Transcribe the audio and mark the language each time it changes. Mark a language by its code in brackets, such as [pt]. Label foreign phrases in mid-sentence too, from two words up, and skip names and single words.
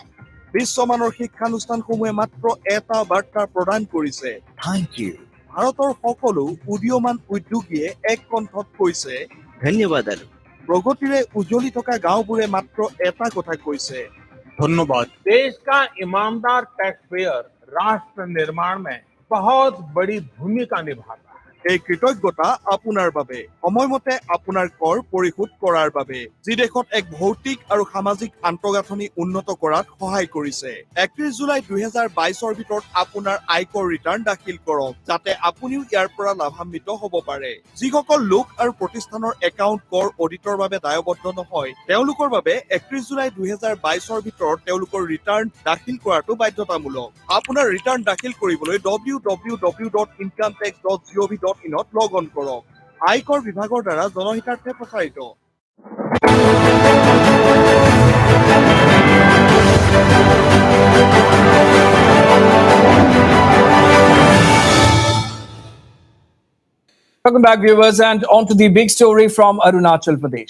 [as] বিশ্বমানৰ শিক্ষানুষ্ঠানসমূহে মাত্ৰ এটা বাৰ্তা প্ৰদান কৰিছে [en] thank you [as] ভাৰতৰ সকলো উদীয়মান উদ্যোগীয়ে এক কণ্ঠত কৈছে ধন্যবাদ প্ৰগতিৰে উজ্বলি থকা গাঁওবোৰে মাত্ৰ এটা কথা কৈছে ধন্যবাদ [hi] देश का ईमानदार [en] tax payer [hi] राष्ट्र निर्माण में बहुत बड़ी भूमिका निभाता है [as] এই কৃতজ্ঞতা আপোনাৰ বাবে সময়মতে আপোনাৰ কৰ পৰিশোধ কৰাৰ বাবে যি দেশত এক ভৌতিক আৰু সামাজিক আন্তঃগাঁথনি উন্নত কৰাত সহায় কৰিছে 31 জুলাই 2022ৰ ভিতৰত আপোনাৰ আয়কৰ ৰিটাৰ্ণ দাখিল কৰক যাতে আপুনিও ইয়াৰ পৰা লাভান্বিত হ'ব পাৰে যিসকল লোক আৰু প্ৰতিষ্ঠানৰ একাউণ্ট কৰ অডিটৰ বাবে দায়বদ্ধ নহয় তেওঁলোকৰ বাবে 31 জুলাই 2022ৰ ভিতৰত তেওঁলোকৰ ৰিটাৰ্ণ দাখিল কৰাটো বাধ্যতামূলক আপোনাৰ ৰিটাৰ্ণ দাখিল কৰিবলৈ www.incometax.gov.in ত [en] log on [as] কৰক আয়কৰ বিভাগৰ দ্বাৰা জনহিতাৰ্থে প্ৰচাৰিত [en] Welcome back, viewers, and on to the big story from Arunachal Pradesh.